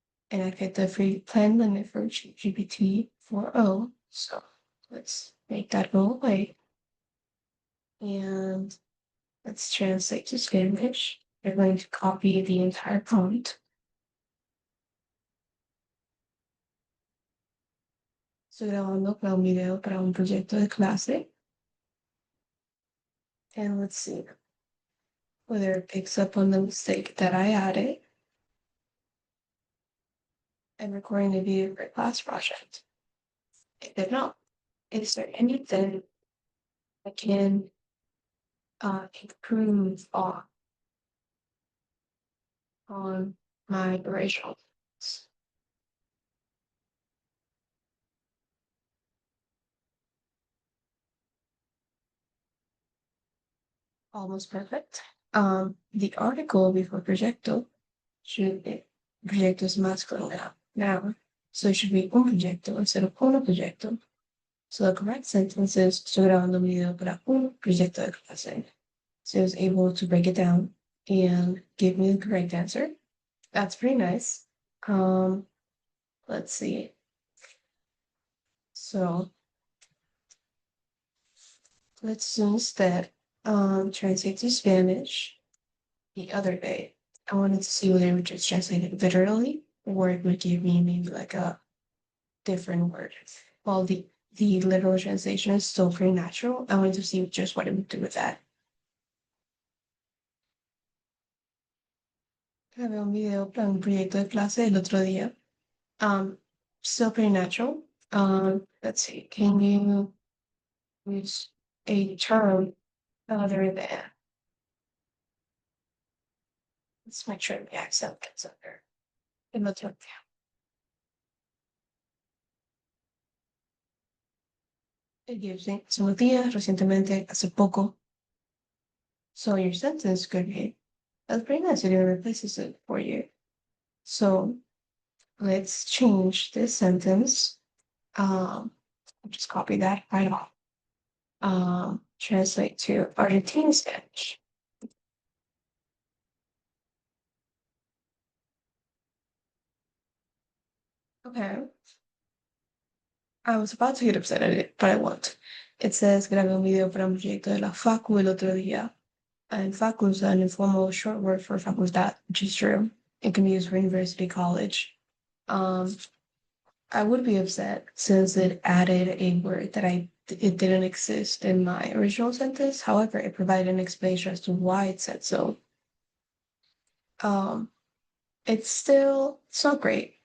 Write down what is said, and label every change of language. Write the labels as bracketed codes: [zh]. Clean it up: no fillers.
[en] And I get the free plan limit for GPT 4.0. So let's make that go away. And let's translate to Spanish. We're going to copy the entire prompt. [es] Estoy grabando para un video para un proyecto de clase. [en] And let's see whether it picks up on the mistake that I added. And recording a video for a class project. It did not. Is there anything I can improve on my original? Almost perfect. The article before proyecto should be proyecto is masculine now. So it should be [es] un proyecto [en] instead of [es] uno proyecto. [en] So the correct sentence is [es] estoy grabando un video para un proyecto de clase. [en] So I was able to break it down and give me the correct answer. That's pretty nice. Let's see. So let's instead translate to Spanish. The other day, I wanted to see whether it would just translate it literally or it would give me maybe like a different word. While the literal translation is still pretty natural, I wanted to see just what it would do with that. [es] Grabé un video para un proyecto de clase el otro día. [en] Still pretty natural. Let's see, can you use a term other than? Let's make sure the accent gets under. [es] El otro día. [en] It gives me some [es] días, recientemente, hace poco. [en] So your sentence could be, that's pretty nice. It even replaces it for you. So let's change this sentence. I'll just copy that right off. Translate to Argentine Spanish. Okay. I was about to get upset at it, but I won't. It says [es] grabé un video para un proyecto de la facu el otro día. [en] And facu is an informal short word for facultad, which is true. It can be used for university, college. I would be upset since it added a word that it didn't exist in my original sentence. However, it provided an explanation as to why it said so. It's not great.